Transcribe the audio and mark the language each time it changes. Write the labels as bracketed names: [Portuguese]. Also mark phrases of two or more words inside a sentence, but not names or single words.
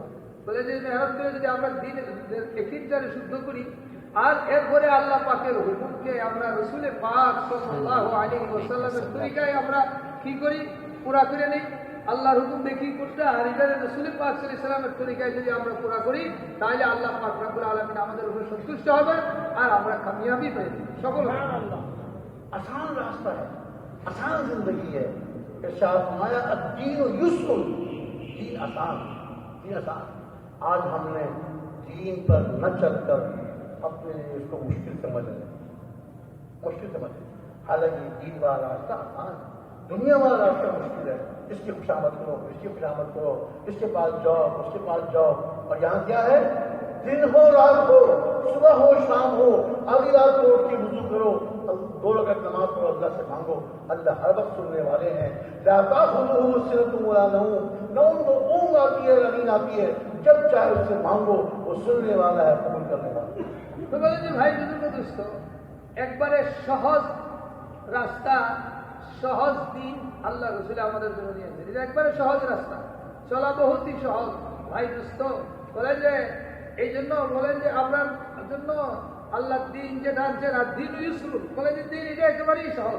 [Bangla] বলে যে মেহনত করে যদি আমরা দিনের একিনটারে শুদ্ধ করি, আর এরপরে আল্লাহ পাকের হুকুমকে আমরা রাসূল পাক [Arabic] صلى الله عليه وسلم [Bangla] তরিকায় আমরা কি করি, পুরা করে নেই। আল্লাহর হুকুম দেখি করতে, আর এটারে রাসূল পাক [Arabic] صلى الله عليه وسلم [Bangla] তরিকায় যদি আমরা পুরা করি, তাহলে আল্লাহ পাক [Arabic] رب العالمين [Bangla] আমাদের উপর সন্তুষ্ট হবে আর আমরা কামিয়াবি পেয়ে সফল হব। [Urdu] آسان راستہ ہے، آسان زندگی ہے۔ ارشاد فرمایا [Arabic] الدین یسر، [Urdu] دین آسان، دین آسان۔ آج ہم نے دین پر نہ چل کر اپنے اس کو مشکل سمجھ رہے ہیں، مشکل سمجھ رہے ہیں۔ حالانکہ دین والا راستہ آسان ہے، دنیا والا راستہ مشکل ہے۔ اس کی خوشامد کرو، اس کی خوشامد کرو، اس کے پاس جاؤ، اس کے پاس جاؤ، اور یہاں کیا ہے؟ دن ہو رات ہو، صبح ہو شام ہو، آدھی رات کو اٹھ کے وضو کرو، 2 رکعت نماز پڑھو، اللہ سے مانگو، اللہ ہر وقت سننے والے ہیں۔ [Arabic] لا تأخذه سنة ولا نوم، [Urdu] نہ ان کو اونگ آتی ہے نہ نیند آتی ہے، جب چاہے اس سے مانگو، وہ سننے والا ہے، قبول کرنے والا ہے۔ [Bangla] তো বলে যে ভাই বুজুর্গ দোস্ত, একবারে সহজ রাস্তা, সহজ দিন আল্লাহ রাসূল আমাদের জন্য নিয়েছেন। এটা একবারে সহজ রাস্তা, চলা বহুতই সহজ ভাই দোস্ত। বলে যে এই জন্য বলেন যে আপনার জন্য আল্লাহ দিন যেটা আনছেন, আর [Arabic] دين يسر, [Bangla] বলে যে দিন এটা একেবারেই সহজ।